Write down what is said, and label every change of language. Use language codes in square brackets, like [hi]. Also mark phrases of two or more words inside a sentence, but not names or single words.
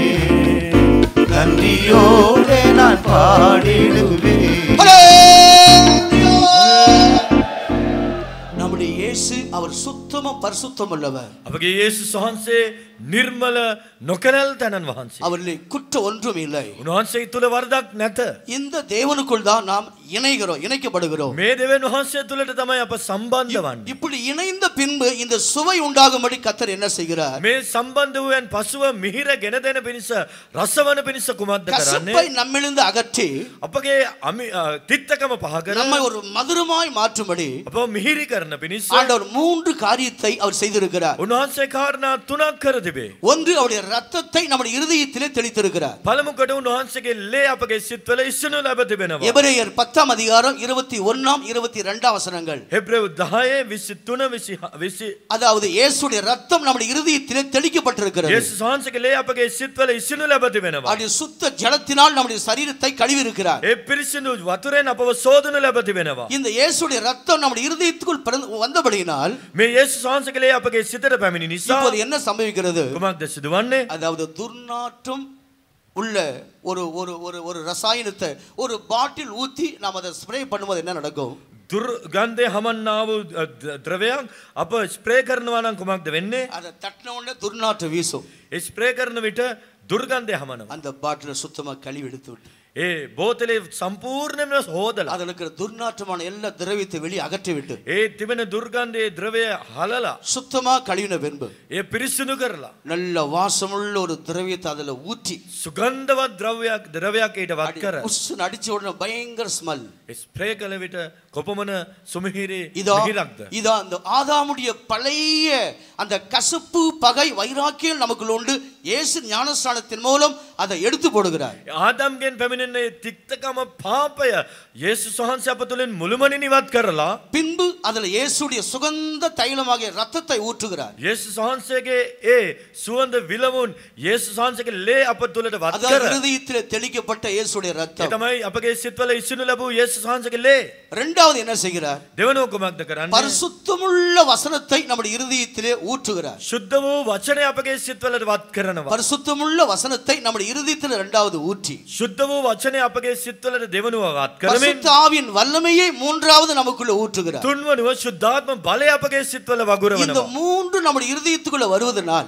[ta] நன்றியோடு நான் பாடிடுவே நம்முடைய இயேசு அவர் சுத்தமும் பரிசுத்தம் உள்ளவர் [si] අපගේ යේසුස් වහන්සේ නිර්මල නොකරල් තැනන් වහන්සේ [ta] அவரிலே குற்றம் ஒன்றும் இல்லை [si] උන්වහන්සේ තුල වරදක් නැත [ta] இந்த தேவனுக்குள் தான் நாம் இணைக்கப்படுகிறோம் [si] මේ දෙවියන් වහන්සේ තුලට තමයි අප සම්බන්ධ වන්නේ [ta] இப்படி இணைந்த பின்பு இந்த சுவை உண்டாகும்படி கர்த்தர் என்ன செய்கிறார் [si] මේ සම්බන්ධ වූයන් පසුව මිහිර ගෙන දෙන පිණිස රසවන පිණිස කුමක්ද කරන්නේ [ta] கசப்பை நம்மிலிருந்து அகற்றி [si] අපගේ තිත්තකම පහ කර [ta] நம்மை ஒரு மதுரமாய் மாற்றும்படி [si] අප මිහිරි කරන පිණිස [ta] ஆண்டவர் 3 காரியத்தை அவர் செய்திருக்கிறார் [si] උන්වහන්සේ කාරණා 3ක් කර තිබේ [ta] ஒன்று அவருடைய இரத்தத்தை நம்முடைய இருதயத்திலே தெளித்திருக்கிறார் [si] පළමුවට උන්වහන්සේගේ ලේ අපගේ සිත්වල ඉස්සනු ලැබ තිබෙනවා [ta] எபிரேயர் 10 அதிகாரம் 21 22 வசனங்கள் ஹெப்ரேயு 10:23 அதாவது இயேசுடைய இரத்தம் நம்முடைய இருதயத்திலே தெளிக்கப்பட்டிருக்கிறது [si] යේසුස් වහන්සේගේ ලේ අපගේ සිත්වල ඉස්සනු ලැබ තිබෙනවා [ta] அவருடைய சுத்த ஜலத்தினால் நம்முடைய சரீரத்தை கழுவி இருக்கிறார் [si] ඒ පිරිසිදු වතුරෙන් අපව සෝදනු ලැබ තිබෙනවා [ta] இந்த இயேசுடைய இரத்தம் நம்முடைய இருதயத்துக்குள் வந்தபடியினால் [si] මේ යේසුස් වහන්සේගේ ලේ අපගේ සිතට පැමිණි නිසා [ta] இப்போது என்ன சம்பவிக்கிறது [si] කුමක්ද සිදුවන්නේ [ta] அதாவது துர்நாற்றம் உள்ள ஒரு ஒரு ஒரு ஒரு ரசாயனத்தை ஒரு பாட்டில் ஊத்தி நாம் அதை ஸ்ப்ரே பண்ணும்போது என்ன நடக்கும் [si] දුර්ගන්ධය හමන්නා වූ ද්‍රවයක් අප ස්ප්‍රේ කරනවා නම් කුමක්ද වෙන්නේ [ta] அதை தட்டின உடனே துர்நாற்றம் வீசும் [si] ඒ ස්ප්‍රේ කරන විට දුර්ගන්ධය හමනවා [ta] அந்த பாட்டிலை சுத்தமா கழுவி எடுத்து விட்டு [si] ඒ බෝතලේ සම්පූර්ණයෙන්ම හොදලා [ta] அதில் இருக்கிற துர்நாற்றமான எல்லா திரவியத்தை வெளியே அகற்றி விட்டு [si] ඒ තිබෙන දුර්ගන්ධයේ ද්‍රවය හලලා [ta] சுத்தமா கழுவின பின்பு [si] ඒ පිරිසිදු කරලා [ta] நல்ல வாசமுள்ள ஒரு திரவியத்தை அதுல ஊற்றி [si] සුගන්ධවත් ද්‍රවයක් ඊට වත් කර [ta] உஸ்ஸுன்னு அடிச்ச உடனே பயங்கர ஸ்மெல் [si] ස්ප්‍රේ කළ විට කොපමණ සුමිහිරි [ta] இதா [si] මිහිරක්ද [ta] இதா அந்த ஆதாமுடைய பழைய அந்த கசப்பு பகை வைராக்கியம் நமக்குள்ள உண்டு இயேசு ஞானஸ்நானத்தின் மூலம் அதை எடுத்து போடுகிறார் [si] ආදම්ගෙන් පැමිණෙන තික්තකම පාපය යේසුස් වහන්සේ අප තුලින් මුළුමනින් ඉවත් කරලා [ta] பின்பு அதுல இயேசுடைய சுகந்த தைலமாகிய ரத்தத்தை ஊற்றுகிறார் [si] යේසුස් වහන්සේගේ ඒ සුවඳ විලවුන් යේසුස් වහන්සේගේ ලේ අප තුලට වත් [ta] அதாவது [si] කර [ta] இருதயத்திலே தெளிக்கப்பட்ட இயேசுடைய [si] ඒ [ta] ரத்தம் [si] තමයි අපගේ සිත්වල ඉසිනු ලැබූ යේසුස් වහන්සේගේ ලේ [ta] இரண்டாவது என்ன செய்கிறார் [si] දෙවනුව කුමක්ද කරන්නේ [ta] பரிசுத்தமுள்ள வசனத்தை நம்முடைய இருதயத்திலே ஊற்றுகிறார் [si] සුද්ධ වූ වචනය අපගේ සිත්වලට වත් කරනවා [ta] பரிசுத்தமுள்ள வசனத்தை நம்முடைய இருதயத்தில் இரண்டாவது ஊற்றி [si] සුද්ධ වූ වචනය අපගේ සිත්වලට දෙවනුව වත් කරමින් [ta] பரிசுத்த ஆவியின் வல்லமையை மூன்றாவது நமக்குள்ள ஊற்றுகிறார் [si] තුන්වනුව ශුද්ධාත්ම බලය අපගේ සිත්වල [ta] இந்த [si] වගුරවනවා [ta] மூன்று நம்முடைய இருதயத்துக்குள்ள வருவதனால்